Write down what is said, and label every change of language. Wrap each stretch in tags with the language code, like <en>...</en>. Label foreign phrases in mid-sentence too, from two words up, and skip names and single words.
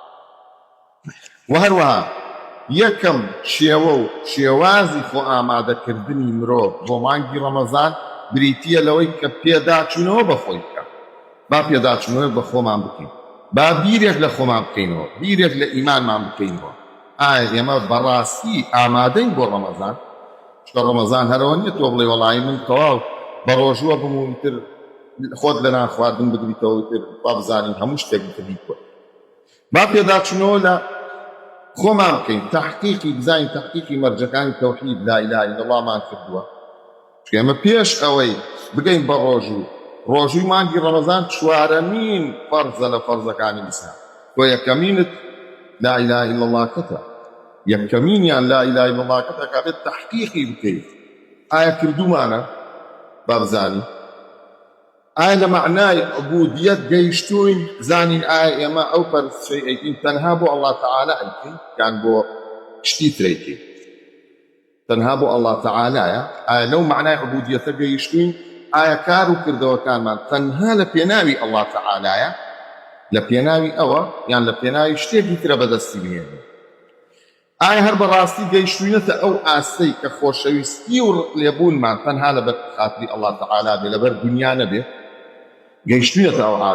<ckb>و هەروەها یەکەم شێوە و شێوازی خۆ ئامادەکردنی مرۆڤ بۆ مانگی ڕەمەزان بریتیە لەوەی کە پێداچوونەوە بە خۆی بکە با پێداچوونەوە بە خۆمان بکەین با بیرێک لە خۆمان بکەینەوە بیرێک لە ئیمانمان بکەینەوە ئایا ئێمە بەڕاستی ئامادەین بۆ ڕەمەزان چکە ڕەمەزان هەرەوە نییە تۆ بڵێ وەڵی من تەواو بە ڕۆژووە بمونتر خۆت لە نان خواردن بگریتەوە تر با بزانین هەموو شتێک بکەیت با پێداچوونەوە لە خۆمان بکەین تحقیقی بزانین تحقیقی مەرجەکانی تەوحید</ckb> <ar>لا إله إلا الله</ar> <ckb>مان کردووە چکە ئێمە پێش ئەوەی بگەین بە ڕۆژووی مانگی ڕەمەزان چوارەمین فەرزە لە فەرزەکانی ئیسلام تۆ یەکەمینت</ckb> <ar>لا إله إلا الله</ar> <ckb>کەتە یەکەمینیان</ckb> <ar>لا إله إلا الله</ar> <ckb>کەتە کابێت تحقیقی بکەیت ئایا کردومانە با بزانین ئایا لە معنای عبودیەت گەیشتوین زانین ئایا ئێمە ئەو پەرستشەی ئەیکەین تەنها بۆ</ckb> <ar>الله تعالی</ar> <ckb>ئەیکەین یان بۆ شتی تر ئەیکەین تەنها بۆ</ckb> <ar>الله تعالایە</ar> <ckb>ئایا لەو معنای عبودیەتە گەیشتوین ئایا کار و کردەوەکانمان تەنها لە پێناوی الله تعالایە لە پێناوی ئەوە یان لە پێناوی شتێکی ترە بەدەستی بهێنین ئایا هەر بەڕاستی گەیشتوینەتە ئەو ئاستەی کە خۆشەویستی و لێبوونمان تەنها لەبەر خاتری</ckb> <ar>الله تعالی</ar> <ckb>بێ لەبەر دنیا نەبێ گەیشتوینەتە</ckb>